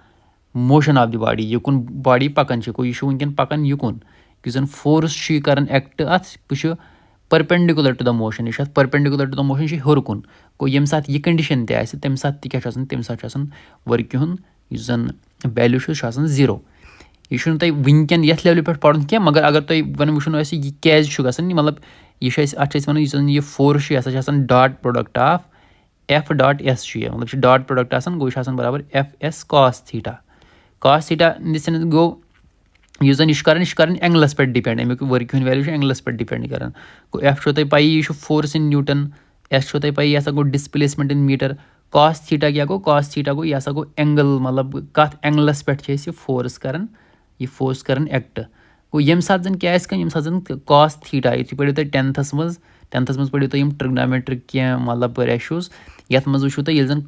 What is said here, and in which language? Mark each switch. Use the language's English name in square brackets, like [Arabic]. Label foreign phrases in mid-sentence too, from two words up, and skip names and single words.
[English] motion of the body [Kashmiri] یُکُن باڈی پَکان چھِ گوٚو یہِ چھُ وٕنکیٚن پَکان یُکُن یُس زَن فورس چھُ یہِ کران ایٚکٹ اَتھ یہِ چھُ [English] perpendicular to the motion [Kashmiri] یہِ چھُ اَتھ [English] perpendicular to the motion [Kashmiri] یہِ چھُ ہیوٚر کُن گوٚو ییٚمہِ ساتہٕ یہِ کَنڈِشن تہِ آسہِ تَمہِ ساتہٕ تہِ کیٛاہ چھُ آسان تَمہِ ساتہٕ چھُ آسان ؤرکہِ ہُنٛد یُس زَن ویلیوٗ چھُ سُہ چھُ آسان 0 یہِ چھُنہٕ تۄہہِ وٕنکیٚن یَتھ لیولہِ پٮ۪ٹھ پَرُن کینٛہہ مگر اگر تۄہہِ وۄنۍ وٕچھُن آسہِ یہِ کیازِ چھُ گژھان مطلب یہِ چھُ اَسہِ اَتھ چھِ أسۍ وَنان یُس زَن یہِ فورس چھُ یہِ ہسا چھُ آسان [English] dot product of F dot S [Kashmiri] چھُ یہِ مطلب یہِ چھُ [English] dot product [Kashmiri] آسان گوٚو یہِ چھُ آسان برابر [English] FS cos theta in the sense [Kashmiri] گوٚو یُس زَن یہِ چھُ کران اینگلَس پٮ۪ٹھ ڈِپینڈ اَمیُک ؤرکہِ ہُنٛد ویلیوٗ چھُ اینگلَس پٮ۪ٹھ ڈِپینڈ کران گوٚو F چھو تۄہہِ پَیی یہِ چھُ [English] force in newton [Kashmiri] S چھو تۄہہِ پَیی یہِ ہسا گوٚو [English] displacement in meter cos theta [Kashmiri] کیٛاہ گوٚو [English] cos theta [Kashmiri] گوٚو یہِ ہسا گوٚو اینگل مطلب کَتھ اینگلَس پٮ۪ٹھ چھِ أسۍ یہِ فورس کران ایٚکٹ گوٚو ییٚمہِ ساتہٕ زَن کیٛاہ آسہِ کٲم ییٚمہِ ساتہٕ زَن [English] cos theta [Kashmiri] یُتھُے پٔرِو تُہۍ ٹٮ۪نتھَس منٛز پٔرِو تُہۍ یِم ٹرٛگنامٮ۪ٹرِک کینٛہہ مطلب ریشوز یَتھ منٛز وٕچھِو تُہۍ ییٚلہِ زَن